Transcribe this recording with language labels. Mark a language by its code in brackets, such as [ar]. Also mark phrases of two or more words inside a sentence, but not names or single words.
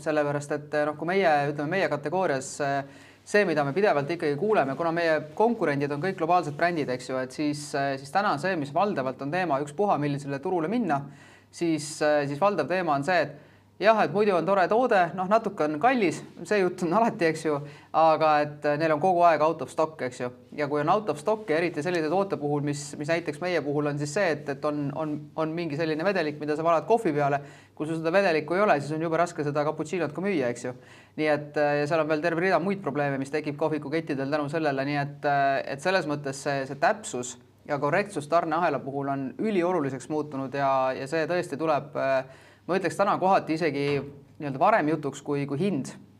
[et] Sellepärast, et kui meie kategoorias see, mida me pidevalt ikkagi kuuleme, kuna meie konkurendid on kõik globaalsed brändid, eks ju, et siis täna on see, mis valdavalt on teema ükspuha, millisele turule minna, siis valdav teema on see, et jah, et muidu on tore toode, natuke on kallis, see jutt on alati, eks ju, aga et neil on kogu aeg [en] out of stock, [et] eks ju. Ja kui on [en] out of stock [et] ja eriti sellise toote puhul, mis näiteks meie puhul on siis see, et on mingi selline vedelik, mida sa valad kohvi peale, kui sul seda vedelikku ei ole, siis on jube raske seda cappuccinot ka müüa, eks ju. Nii et seal on veel terve rida muid probleeme, mis tekib kohvikukettidel tänu sellele, nii et selles mõttes see täpsus ja korrektsus tarneahela puhul on ülioluliseks muutunud ja see tõesti tuleb ma ütleks täna kohati isegi varem jutuks kui hind.